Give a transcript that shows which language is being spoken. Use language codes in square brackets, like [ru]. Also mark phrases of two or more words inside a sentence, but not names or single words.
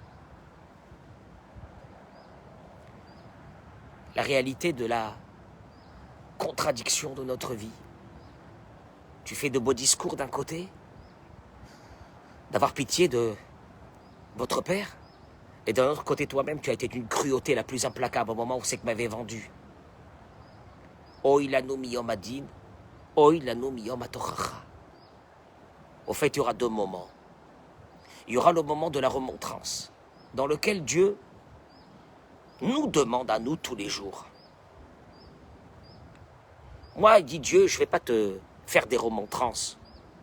[fr] La réalité de la contradiction de notre vie. Tu fais de beaux discours d'un côté, d'avoir pitié de votre père, et d'un autre côté toi-même, tu as été d'une cruauté la plus implacable au moment où c'est que m'avait vendu. [he] אוי לנו מיום הדין, אוי לנו מיום התוכחה. [fr] Au fait, il y aura 2 moments. Il y aura le moment de la remontrance, dans lequel Dieu nous demande à nous tous les jours. Moi, il dit Dieu, je ne vais pas te faire des remontrances.